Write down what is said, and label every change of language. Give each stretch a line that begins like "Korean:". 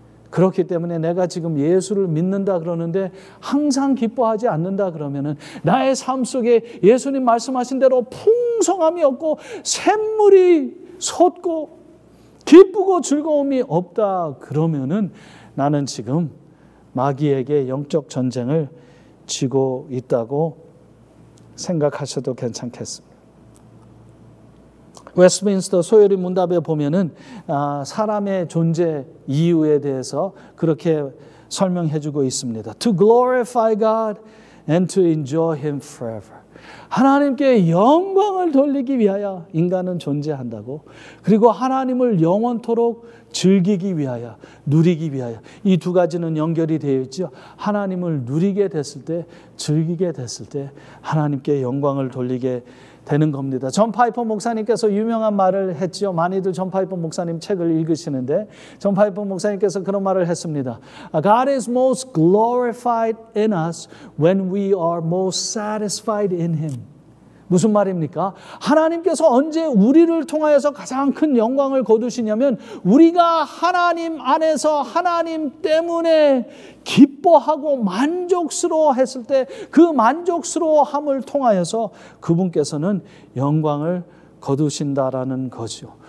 Korean: 그렇기 때문에 내가 지금 예수를 믿는다 그러는데 항상 기뻐하지 않는다 그러면은 나의 삶 속에 예수님 말씀하신 대로 풍성함이 없고 샘물이 솟고 기쁘고 즐거움이 없다 그러면은 나는 지금 마귀에게 영적 전쟁을 지고 있다고 생각하셔도 괜찮겠습니다. 웨스트민스터 소요리 문답에 보면은 사람의 존재 이유에 대해서 그렇게 설명해 주고 있습니다.
English: To glorify God and to enjoy Him forever.
Korean: 하나님께 영광을 돌리기 위하여 인간은 존재한다고. 그리고 하나님을 영원토록 즐기기 위하여, 누리기 위하여. 이 두 가지는 연결이 되어 있죠. 하나님을 누리게 됐을 때, 즐기게 됐을 때 하나님께 영광을 돌리게 되는 겁니다. 존 파이퍼 목사님께서 유명한 말을 했죠. 많이들 존 파이퍼 목사님 책을 읽으시는데 존 파이퍼 목사님께서 그런 말을 했습니다.
English: God is most glorified in us when we are most satisfied in Him.
Korean: 무슨 말입니까? 하나님께서 언제 우리를 통하여서 가장 큰 영광을 거두시냐면 우리가 하나님 안에서 하나님 때문에 기뻐하고 만족스러워 했을 때 그 만족스러워함을 통하여서 그분께서는 영광을 거두신다라는 거죠.